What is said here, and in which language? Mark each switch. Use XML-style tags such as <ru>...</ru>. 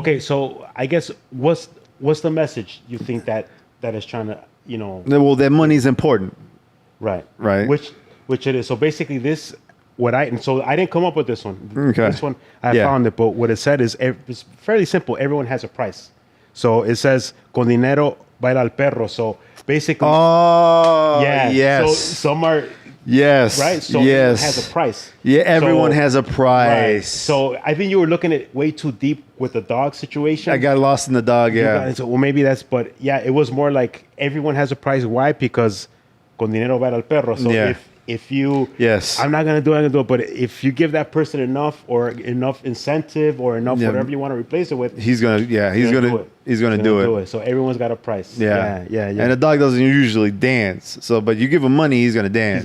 <en>Okay, so I guess what's the message you think that is trying to, Well, that money's important. Right. Which it is. So basically, I didn't come up with this one. Okay. This one I found it, but what it said is it's fairly simple. Everyone has a price. So it says</en> <es>con dinero baila el perro.</es> <en>So basically, yes. So some are right. So everyone has a price. Yeah, everyone has a price. Right. So I think you were looking at way too deep with the dog situation. I got lost in the dog. Yeah. Well, maybe but it was more like everyone has a price. Why? Because</en> <es>con dinero baila el perro.</es> <en>So if you, I'm not gonna do it, but if you give that person enough incentive or enough whatever you want to replace it with, he's gonna do it. So everyone's got a price. Yeah. And a dog doesn't usually dance. So, but you give him money, he's gonna dance.</en>